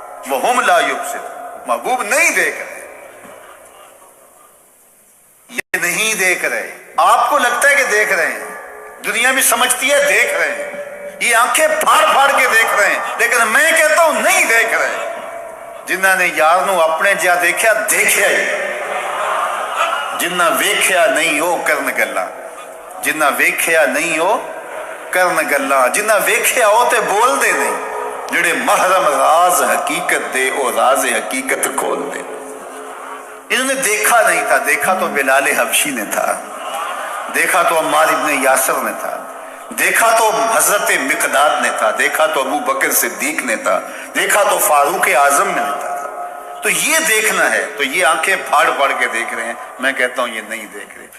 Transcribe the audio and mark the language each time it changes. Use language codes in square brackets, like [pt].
[ar] وَهُمْ لَا يُبْصِرُونَ، [ur] محبوب نہیں دیکھ رہے، یہ نہیں دیکھ رہے. آپ کو لگتا ہے کہ دیکھ رہے ہیں، دنیا بھی سمجھتی ہے دیکھ رہے ہیں، یہ آنکھیں پھاڑ پھاڑ کے دیکھ رہے ہیں، لیکن میں کہتا ہوں نہیں دیکھ رہے. [pa] جنہاں نے یار نو اپنے جا دیکھا دیکھیا ہی، جنہ ویکھیا نہیں ہو کرن گلا، جنہ ویکھیا نہیں ہو کرن گلا، جنہ ویکھیا ہو تے بول دے نہیں، جڑے محرم راز حقیقت دے او راز حقیقت کھول دے. [ur] انہوں نے دیکھا نہیں تھا. دیکھا تو بلال حبشی نے تھا، دیکھا تو عمار ابن یاسر نے تھا، دیکھا تو حضرت مقداد نے تھا، دیکھا تو ابو بکر صدیق نے تھا، دیکھا تو فاروق اعظم نے تھا. تو یہ دیکھنا ہے. تو یہ آنکھیں پھاڑ پھاڑ کے دیکھ رہے ہیں، میں کہتا ہوں یہ نہیں دیکھ رہے.